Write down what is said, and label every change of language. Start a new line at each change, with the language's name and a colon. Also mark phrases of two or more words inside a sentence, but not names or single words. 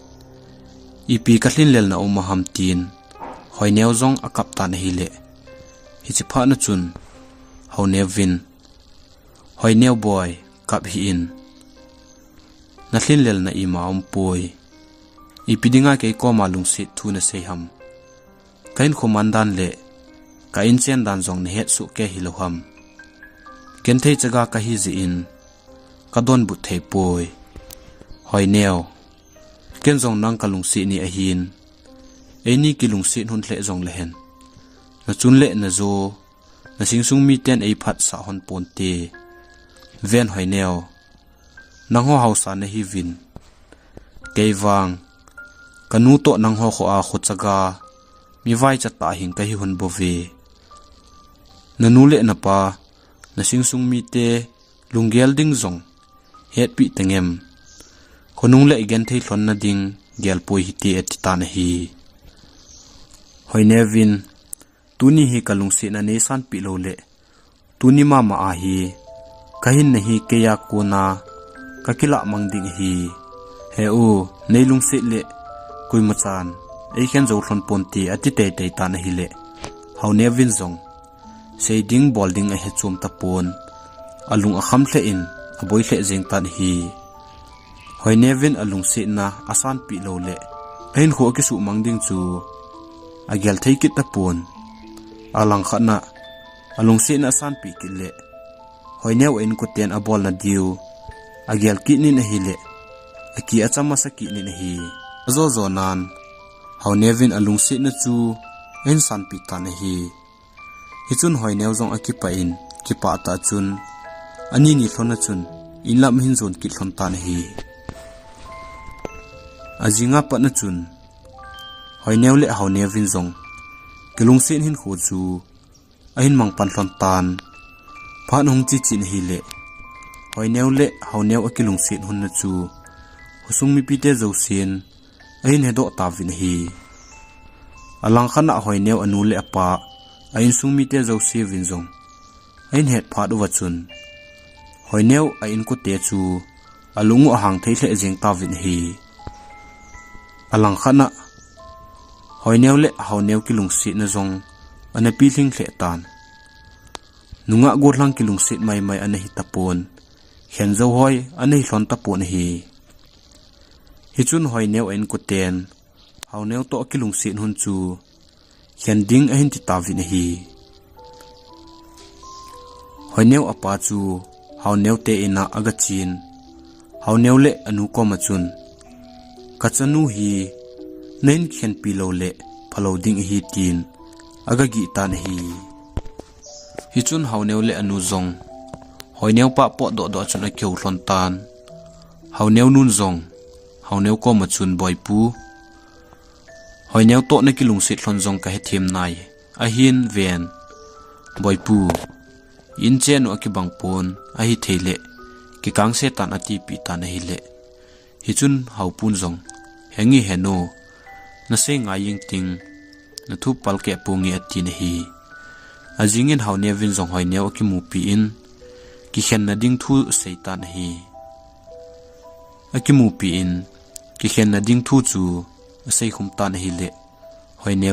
Thado Chin: ipi ka hlin lel na ham tin Hoineo zong akap tan hi le hi chi pha na chun Houneo vin Hoineo boy kap hi in na hlin lel na ima poi ipidinga ke ko malung se thu na se ham kain khomandan le kain chen dan jong ne het su ke hi lo ham ken thei chaga ka hi ji in ka don bu thei poi Hoineo ken jong nang kalung si ni a hin eni kilung si hun hle jong le hen na chun le na zo na singsung mi ten ei phat sa hon pon te ven Hoineo nang ho hausa na hi vin keiwang kanu to nang ho kho a khu chaga mi vai cha ta hin ka hi hun bo ve nanu le na pa na singsung mi te lunggel ding zong het pi tengem khonung le igen thei hlon na ding gel poi hi te ati na hi Hoineo vin tuni hi kalung se na ne san pi lo le tuni ma a hi kahin na hi ke ya ko na kakila mangding hi he u neilung se le kui machan ei khen zo hlon pon ti ati te te ta na hi le Houneo vin zong sei ding bolding a he chum ta pon alung a kham hle in a boi hle jeng tan hi Hoineo vin alung se na asan pi lo le ein kho ki su mangding chu agel thei kit ta pon alang khana alung se na san pi ki le Hoineo en ko ten a bol na diu agel ki ni na hi le aki achama sa ki ni na hi zo zo nan Houneo vin alung se na chu en san pi ta na hi hichun Hoineo zong aki pa in ki pa ta chun ani ni thona chun inlam hin zon ki thon ta na hi ajinga pa na chun Hoineo le Houneo vin zong kilung sen hin kho chu ahin mang pan hlon tan phan hung chi chin hi le Hoineo le Houneo akilung sit hun na chu husung mi pite zo sin ain hedo ta vin hi alang khana Hoineo anu le apa ain sung mi te zo si vin zong ain het phat wa chun Hoineo ain ko te chu alungu hang thei le jeng ta vin hi alang khana Hoineo le Houneo kilung sit na zong ana pi thing hle tan nunga gorlang kilung sit mai mai ana hi tapon khen zo hoi anei hlon ta pon hi hichun Hoineo en ko ten Houneo to kilung sin hun chu khen ding a hin ti ta vin hi Hoineo apa chu Houneo te ina aga chin Houneo le anu ko ma chun kachanu hi nen khen pi lo le phalo ding hi tin aga gi tan hi hichun Houneo le anu zong Hoineo pa po do chuna keu hlon tan Houneo nun zong Houneo ko ma chun boy pu Hoineo to na kilung sit hlon zong ka he them nai a hin ven boy pu in chen o ki bang pon a hi theile ki kang se tan ati pi tan hi le hichun hau pun zong hengi heno na se nga ying ting na thu pal ke pungi ati na hi ajingin Houneo vin zong Hoineo ki mu pi in ki khen na ding thu seitan hi akimu pi in ki khen na ding thu chu sei khum tan hi le Hoineo